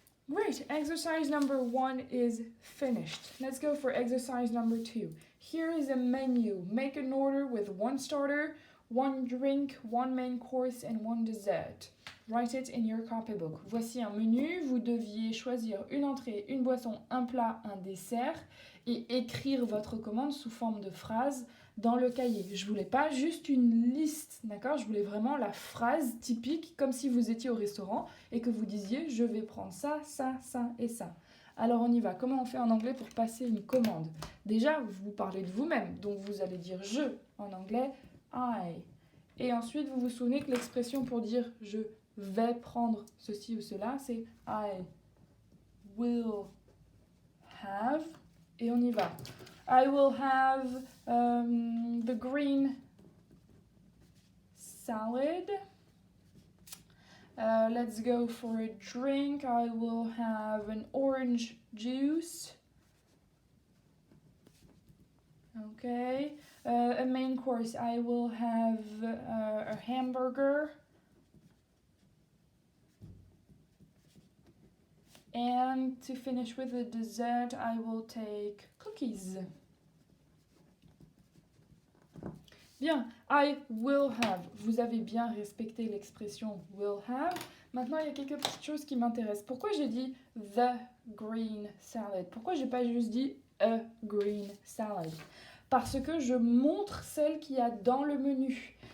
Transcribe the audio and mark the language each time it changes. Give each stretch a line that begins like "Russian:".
English: Great, exercise number 1 is finished. Let's go for exercise number 2. Here is a menu. Make an order with 1 starter, 1 drink, 1 main course and 1 dessert. Write it in your copybook.
French: Voici un menu, vous deviez choisir une entrée, une boisson, un plat, un dessert et écrire votre commande sous forme de phrase dans le cahier. Je voulais pas juste une liste, d'accord? Je voulais vraiment la phrase typique comme si vous étiez au restaurant et que vous disiez je vais prendre ça, ça, ça et ça. Alors on y va. Comment on fait en anglais pour passer une commande? Déjà, vous parlez de vous-même, donc vous allez dire je en anglais, I. Et ensuite, vous vous souvenez que l'expression pour dire je vais prendre ceci ou cela, c'est
English: I will have.
French: Et on y va.
English: I will have the green salad. Let's go for a drink. I will have an orange juice. Okay. A main course. I will have a hamburger. And to finish with a dessert, I will take cookies. Bien, I will have.
French: Vous avez bien respecté l'expression
English: will have.
French: Maintenant, il y a quelques petites choses qui m'intéressent. Pourquoi j'ai dit
English: the green salad?
French: Pourquoi j'ai pas juste dit
English: a green salad?
French: Parce que je montre celle qu'il y a dans le menu.